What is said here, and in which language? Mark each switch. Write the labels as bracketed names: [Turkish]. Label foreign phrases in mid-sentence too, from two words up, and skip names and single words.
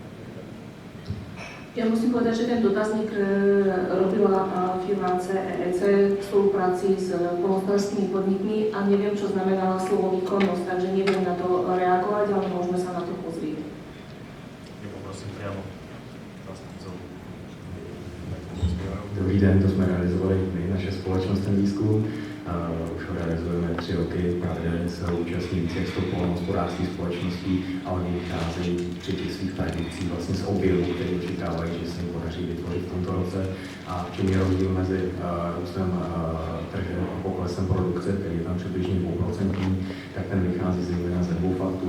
[Slovak] Ja musím povedať, že ten dotazník robila firma CEEC v spolupráci s poľnohospodárskymi podnikmi a neviem, čo znamená slovo výkonnosť, takže neviem na to reagovať, ale môžeme sa na to pozrieť. Poprosím priamo zástupcov. [Czech] Dobrý den, to jsme realizovali my, naše společnost ten výzkum. Už ho realizujeme 3 roky, pravidelně se ho účastní více jak 100 poľnohospodářských společností a oni vycházejí při těch svých predikcích vlastně z objemu, který očekávají, že se jim podaří vytvořit v tomto roce. A v čem je rozdíl mezi růstem tržeb a poklesem produkce, který je tam přibližně 2%, tak ten vychází zejména ze 2 faktů.